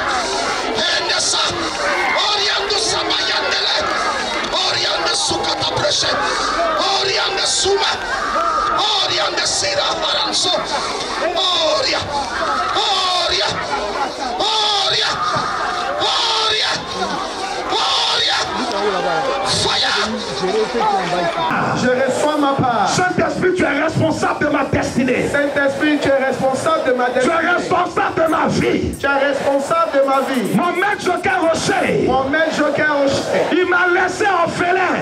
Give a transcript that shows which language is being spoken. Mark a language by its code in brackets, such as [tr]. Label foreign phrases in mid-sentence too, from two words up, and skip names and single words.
[en] And the sun, Orianda Samayandele, Orianda Sukata Pressure, Orianda Suma, Orianda Sira Haranso, Oria, Oria, Oria, Oria, Oria, Fire. [fr] Je reçois ma part. Saint-Esprit, tu es responsable de ma destinée. Saint-Esprit, tu es responsable de ma destinée. Tu es responsable de ma vie. Tu es responsable de ma vie. Mon maître Joker Rocher. Mon maître Joker Rocher. Il m'a laissé orphelin.